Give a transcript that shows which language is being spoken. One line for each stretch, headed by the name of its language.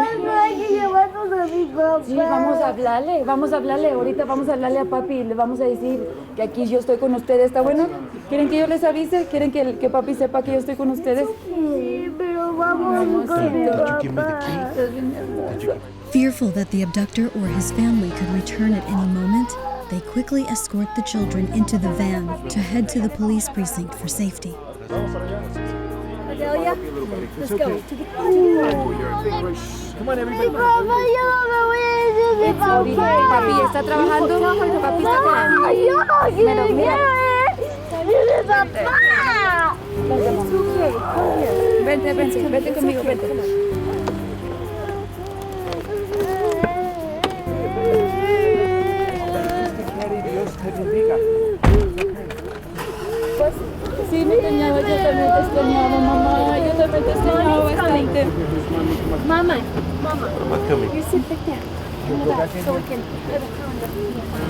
Spanish: no hay que llevarnos a mi papá. Sí, vamos a hablarle, ahorita vamos a hablarle a papi y le vamos a decir que aquí yo estoy con ustedes, ¿está bueno? ¿Quieren que yo les avise? ¿Quieren que papi sepa que yo estoy con ustedes? Sí, pero vamos con mi papá.
English: Fearful that the abductor or his family could return at any moment, they quickly escort the children into the van to head to the police precinct for safety. Adelia, let's go. Come on, everybody.
Spanish: Mi papá, yo no me voy a decir mi papá. Papi está trabajando, papi está trabajando. Ay, yo no quiero ir. Mi papá. Vente conmigo, vente. Dios te bendiga. Pues sí, me extrañaba, yo también te extrañaba, mamá. Yo también te extrañaba bastante. Mama.
English: Mama coming. You sit back there. In the back, so we can have a calendar.